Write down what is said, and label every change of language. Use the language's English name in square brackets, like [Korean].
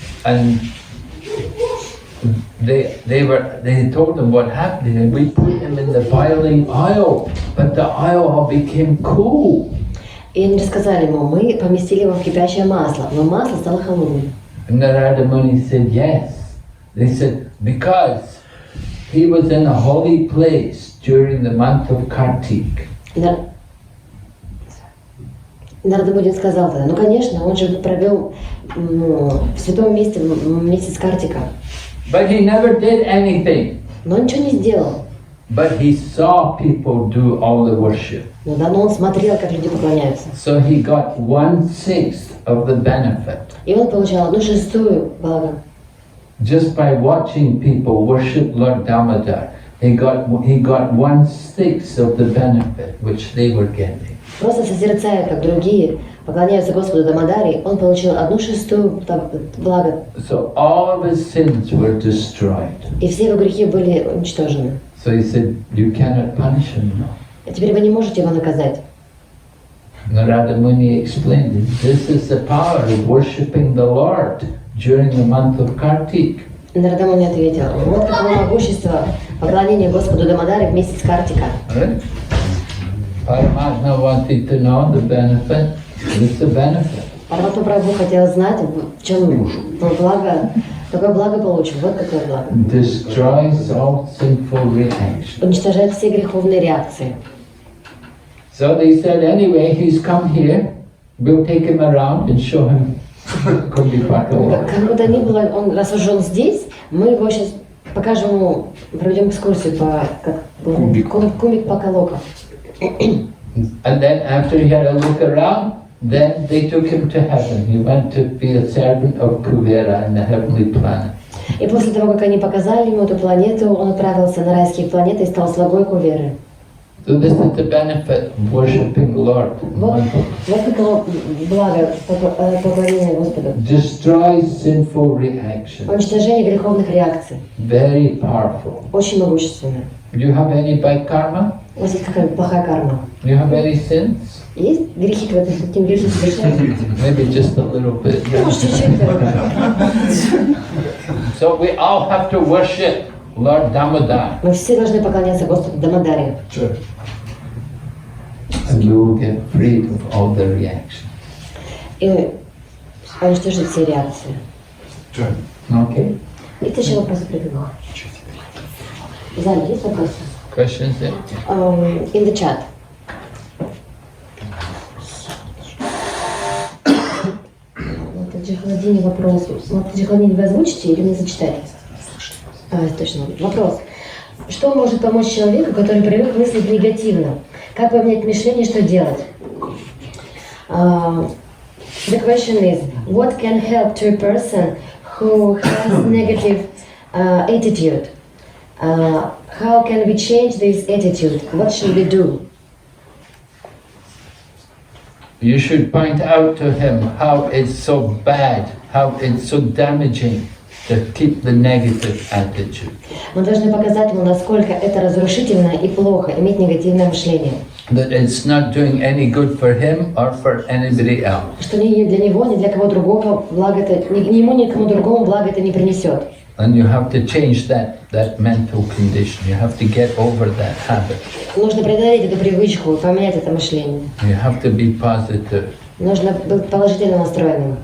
[English] And they told him what happened, and we put him in the boiling oil, but the oil all became cool. [Russian] И они рассказали ему, мы поместили его в кипящее масло, но масло стало холодным. [English] And Narada Muni said yes. They said because he was in a holy place during the month of Kartik. [Russian] Нарада Муни сказал тогда, ну конечно, он же провел в святом месте месяц Картика. [English] But he never did anything. [Russian] Но он ничего не сделал. [English] But he saw people do all the worship. [Russian] Но давно он смотрел, как люди поклоняются. [English] So he got 1/6 of the benefit. [Russian] И он получал 1/6 блага. [English] Just by watching people worship Lord Damodar, he got 1/6 of the benefit which they were getting. [Russian] Просто созерцая, как другие поклоняются Господу Дамодари, он получил 1/6 блага. [English] So all of his sins were destroyed. [Russian] И все его грехи были уничтожены. [English] So he said, you cannot punish him now. [Russian] А теперь вы не можете его наказать. [English] Narada Muni explained, this is the power of worshipping the Lord during the month of Kartik. [Russian] Нарада Муни ответил, вот какое могущество поклонения Господу Дамодари в месяц Картика. [English] Right? Paramatma wanted to know the benefit. It's the benefit. [Russian] Параматма Прабху хотел знать, в чем благо, какое благо получил. Вот какое благо. [English] Destroys all sinful reactions. [Russian] Уничтожает все греховные реакции. [English] So they said, anyway, he's come here. We'll take him around and show him Kumbhi-Pakaloka. [Russian] Как бы то ни было, раз уж он здесь, мы его сейчас покажем ему, проведем экскурсию по Кумбик-Пакалока. [English] And then after he had a look around, then they took him to heaven. He went to be a servant of Kuvera in the heavenly planet. [Russian] И после того, как они показали ему эту планету, он отправился на райские планеты и стал слугой Куверы. [English] So this is the benefit of worshipping the Lord. [Russian] Вот каково благо поклонения Господу. [English] Destroys sinful reactions. [Russian] Уничтожение греховных реакций. [English] Very powerful. [Russian] Очень могущественно. [English] Do you have any bad karma? [Russian] У вас есть какая плохая карма? [English] Do you have any sins? [Russian] Есть грехи, какие грехи совершаете? [English] Maybe just a little bit. [Russian] Может, чуть-чуть. [English] So we all have to worship Lord Damodar. [Russian] Мы все должны поклоняться Господу Дамодаре. [English] And you will get freed of all the reactions. [Russian] И уничтожить все реакции. [English] Okay? [Russian] Есть еще вопросы прибегу? В зале есть вопросы? [English] Questions there? In the chat. [Russian] Вот Джихаладини вопрос. Вот Джихаладини вы озвучите или мне зачитать? Точно. Вопрос. Что может помочь человеку, который привык мыслить негативно? Как поменять мышление, что делать? [English] The question is, what can help to a person who has negative attitude. How can we change this attitude? What should we do? You should point out to him how it's so bad, how it's so damaging to keep the negative attitude. [Russian] Мы должны показать ему, насколько это разрушительно и плохо иметь негативное мышление. [English] That it's not doing any good for him or for anybody else. [Russian] Что ни для него, ни для кого другого благо это, ни ему, ни кому другому благо это не принесет. [English] And you have to change that mental condition. You have to get over that habit. [Russian] Нужно преодолеть эту привычку и поменять это мышление. [English] You have to be positive. [Russian] Нужно быть положительно настроенным.